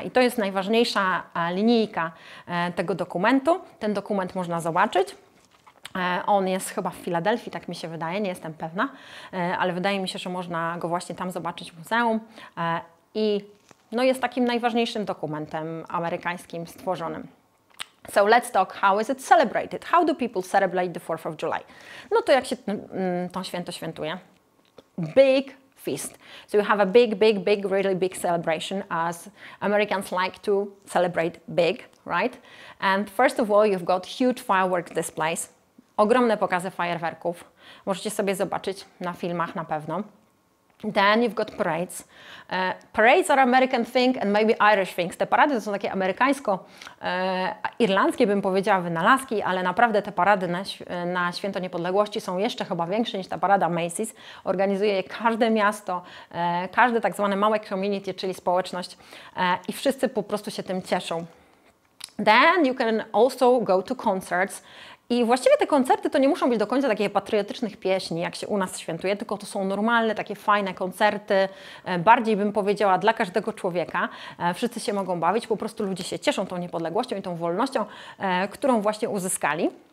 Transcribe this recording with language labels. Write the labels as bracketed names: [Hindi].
[Polish] I to jest najważniejsza linijka tego dokumentu. Ten dokument można zobaczyć. On jest chyba w Filadelfii, tak mi się wydaje, nie jestem pewna, ale wydaje mi się, że można go właśnie tam zobaczyć w muzeum. I no, jest takim najważniejszym dokumentem amerykańskim stworzonym. [English] So let's talk, how is it celebrated? How do people celebrate the 4th of July? [Polish] No to jak się to święto świętuje? [English] Big feast. So you have a big, really big celebration, as Americans like to celebrate big, right? And first of all, you've got huge fireworks displays. [Polish] Ogromne pokazy fajerwerków. Możecie sobie zobaczyć na filmach na pewno. [English] Then you've got parades. Parades are American thing and maybe Irish things. [Polish] Te parady to są takie amerykańsko-irlandzkie, bym powiedziała, wynalazki, ale naprawdę te parady na Święto Niepodległości są jeszcze chyba większe niż ta parada Macy's. Organizuje je każde miasto, każde tak zwane małe community, czyli społeczność i wszyscy po prostu się tym cieszą. [English] Then you can also go to concerts. [Polish] I właściwie te koncerty to nie muszą być do końca takie patriotycznych pieśni, jak się u nas świętuje, tylko to są normalne, takie fajne koncerty, bardziej bym powiedziała dla każdego człowieka. Wszyscy się mogą bawić, po prostu ludzie się cieszą tą niepodległością i tą wolnością, którą właśnie uzyskali.